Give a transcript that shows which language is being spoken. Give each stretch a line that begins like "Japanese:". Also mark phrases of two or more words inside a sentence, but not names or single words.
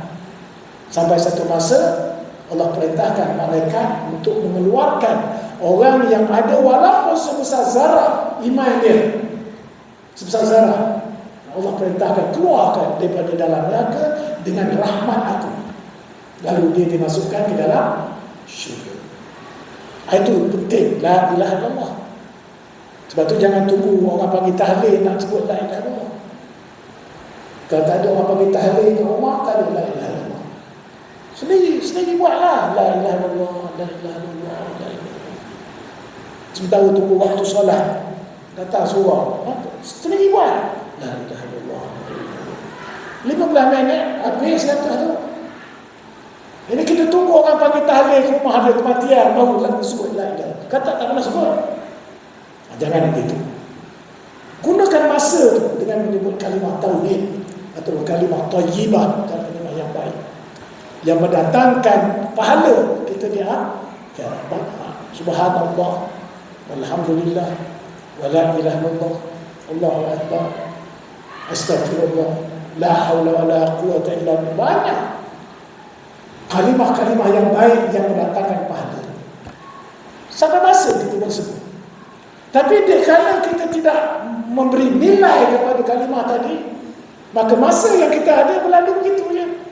Malay: Sampai satu masa Allah perintahkan malaikat untuk mengeluarkan orang yang ada walaupun sebesar zarah iman dia, sebesar zarah, Allah perintahkan keluarkan daripada dalam neraka dengan rahmat aku, lalu dia dimasukkan ke dalam syurga. Itu penting
Arabic: لا إله إلا الله.
Malay: Sebab tu jangan tunggu orang panggil tahlil nak sebut
Arabic: لا إله إلا الله.
Malay: Kalau tak ada orang panggil tahlil ke rumah, tak ada
Arabic: لا إله إلا الله.
Malay: Sendiri buatlah
Arabic: لا إله إلا الله، لا إله إلا الله، لا إله إلا الله.
Malay: Sementara tunggu waktu solat, datang surau, sendiri buat
Arabic: لا إله إلا الله.
Malay: 15 minit habis kata tu. Ini kita tunggu orang panggil tahlil ke rumah ada kematian, baru nak sebut
Arabic: لا إله.
Malay: Kata tak pernah sebut. Jangan begitu. Gunakan masa tu dengan menyebut kalimah tauhid atau kalimah thayyibah, kalimah yang baik, yang mendatangkan pahala kita di akhirat.
Arabic: سبحان الله والحمد لله ولا إله إلا الله الله أكبر أستغفر الله لا حول ولا قوة إلا بالله.
Malay: Banyak kalimah-kalimah yang baik yang mendatangkan pahala. Sampai masa kita bersebut. Tapi kalau kita tidak memberi nilai kepada kalimah tadi, maka masa yang kita ada berlalu begitu je.